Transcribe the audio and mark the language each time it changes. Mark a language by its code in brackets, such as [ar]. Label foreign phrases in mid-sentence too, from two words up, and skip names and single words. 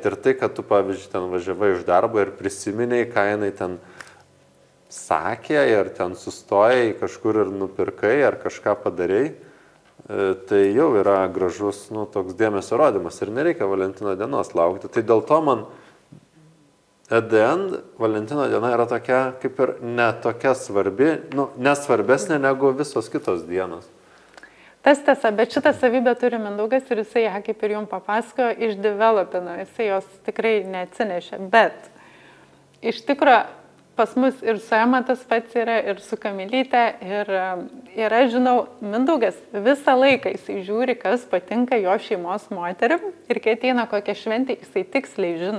[lt] Ir tai, kad tu, pavyzdžiui, ten važiavai iš darbo ir prisiminiai, ką jinai ten sakė ir ten sustojai kažkur ir nupirkai ar kažką padarei, tai jau yra gražus, toks dėmesio rodymas ir nereikia Valentino dienos laukti. Tai dėl to man [en] at the end [lt] Valentino diena yra tokia, kaip ir ne tokia svarbi, nesvarbesnė negu visos kitos dienos. Tas tiesa, bet šitą savybę turi Mindaugas ir jisai ją, kaip ir jums papasakojo, išdevelopino, jisai jos tikrai neatsinešė. Bet iš tikro pas mus ir su Ema tas pats yra, ir su Kamilyte, ir aš žinau, Mindaugas visą laiką jisai žiūri, kas patinka jo šeimos moterim ir kai ateina kokia šventė, jisai tiksliai žino.